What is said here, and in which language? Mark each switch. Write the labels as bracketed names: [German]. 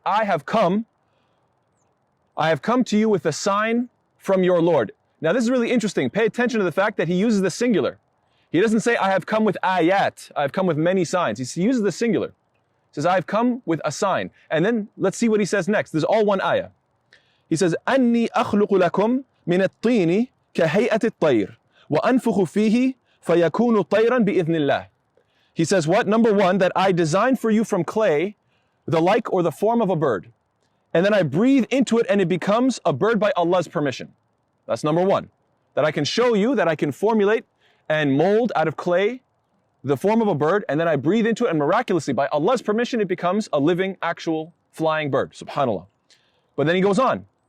[English] I have come to you with a sign from your Lord. Now this is really interesting. Pay attention to the fact that he uses the singular. He doesn't say, I have come with ayat, I have come with many signs. He uses the singular. He says, I have come with a sign. And then let's see what he says next. This is all one ayah. He says, [Arabic] أَنِّي أَخْلُقُ لَكُمْ مِنَ الطِّينِ كَهَيْئَةِ الطَّيْرِ وَأَنْفُخُ فِيهِ فَيَكُونُ طَيْرًا بِإِذْنِ اللَّهِ. [English] He says what? Number one, that I designed for you from clay the like or the form of a bird. And then I breathe into it and it becomes a bird by Allah's permission. That's number one. That I can show you, that I can formulate and mold out of clay the form of a bird, and then I breathe into it, and miraculously, by Allah's permission, it becomes a living, actual, flying bird. Subhanallah. But then he goes on.